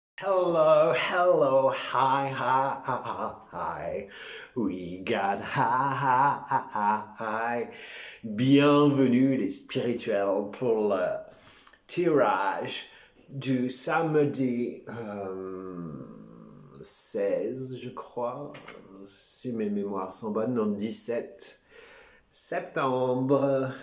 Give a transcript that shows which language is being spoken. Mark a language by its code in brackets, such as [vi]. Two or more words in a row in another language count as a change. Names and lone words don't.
[en] Hello, hello, hi, hi, hi, hi, hi. We got hi, hi, hi, hi. [fr] Bienvenue les spirituels pour le tirage du samedi 16, je crois, si mes mémoires sont bonnes, non, 17 septembre.